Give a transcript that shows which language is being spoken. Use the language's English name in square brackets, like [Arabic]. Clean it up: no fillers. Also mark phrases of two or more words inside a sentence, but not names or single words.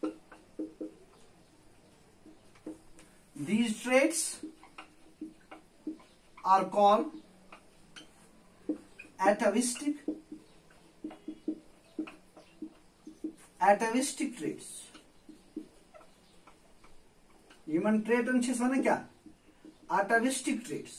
[English] These traits are called atavistic traits. [Kashmiri] यमन ट्रेटन छस वनान क्या [English] atavistic traits.